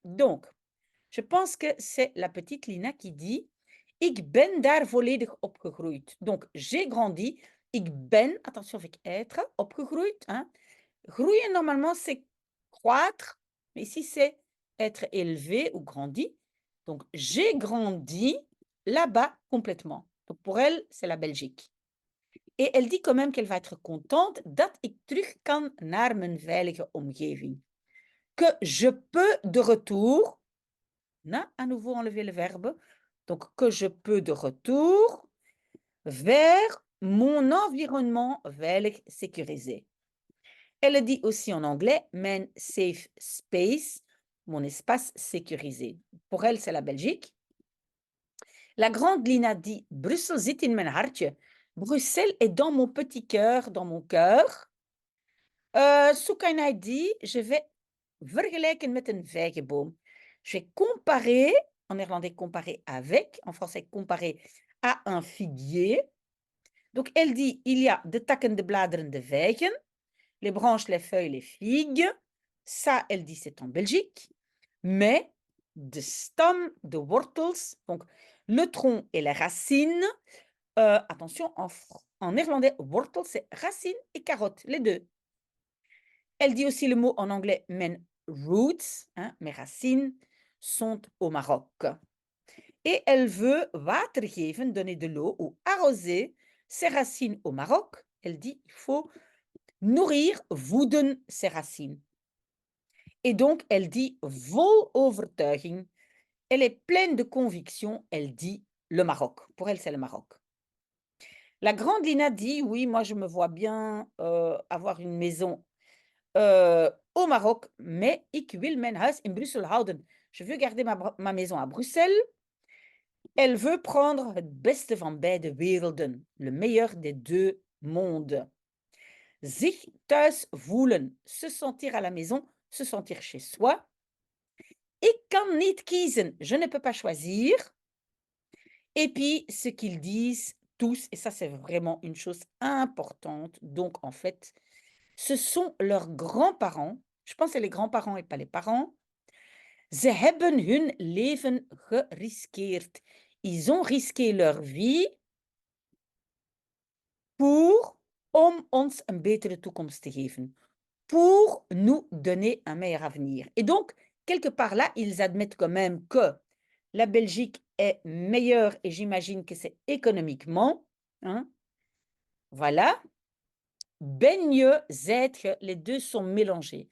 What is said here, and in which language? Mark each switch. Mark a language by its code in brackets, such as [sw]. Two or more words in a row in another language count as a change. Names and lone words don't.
[fr] Donc, je pense que c'est la petite Lina qui dit: [nl] «Ik ben daar volledig opgegroeid». [fr] Donc j'ai grandi, [nl] ik ben, [fr] attention avec être, opgegroeid, hein. Groeien normalement c'est croître, mais ici c'est être élevé ou grandi. Donc j'ai grandi là-bas complètement. Donc pour elle, c'est la Belgique. Et elle dit quand même qu'elle va être contente [nl] dat ik terug kan naar mijn veilige omgeving. [fr] Que je peux de retour, on a à nouveau enlevé le verbe, donc que je peux de retour vers mon environnement veilig, sécurisé. Elle dit aussi en anglais [nl] mijn safe space, [fr] mon espace sécurisé. Pour elle, c'est la Belgique. La grande Lina dit [nl] Brussel zit in mijn hartje. [fr] Bruxelles est dans mon petit cœur, dans mon cœur. Soukaina dit je vais [nl] vergelijken met een vijgenboom. [fr] Je vais comparer, en néerlandais comparer avec, en français comparer à un figuier. Donc elle dit il y a [nl] de takken, de bladeren, de vijgen, [fr] les branches, les feuilles, les figues. Ça, elle dit c'est en Belgique. Mais [nl] de stam, de wortels, [fr] donc le tronc et les racines. Attention, en néerlandais, wortel, c'est racine et carotte, les deux. Elle dit aussi le mot en anglais [nl] mijn roots, [fr] hein, mes racines, sont au Maroc. Et elle veut [nl] water geven, [fr] donner de l'eau ou arroser ses racines au Maroc. Elle dit il faut nourrir, voeden ses racines. Et donc, elle dit [nl] vol overtuiging. [fr] Elle est pleine de conviction. Elle dit le Maroc. Pour elle, c'est le Maroc. La grande Lina dit oui, moi, je me vois bien avoir une maison au Maroc, mais [nl] ik wil mijn huis in Brussel houden. [fr] Je veux garder ma maison à Bruxelles. Elle veut prendre [nl] het beste van beide werelden, [fr] le meilleur des deux mondes. [nl] Zich thuis voelen, [fr] se sentir à la maison, se sentir chez soi. [nl] Ik kan niet kiezen, [fr] je ne peux pas choisir. Et puis, ce qu'ils disent tous, et ça c'est vraiment une chose importante, donc en fait, ce sont leurs grands-parents, je pense que c'est les grands-parents et pas les parents. [nl] Ze hebben hun leven geriskeerd. [fr] Ils ont risqué leur vie [nl] om ons een betere toekomst te geven. [fr] Pour nous donner un meilleur avenir. Et donc, quelque part là, ils admettent quand même que la Belgique est meilleure et j'imagine que c'est économiquement. Hein? Voilà. [nl] Ben je, zijt je, [fr] les deux sont mélangés.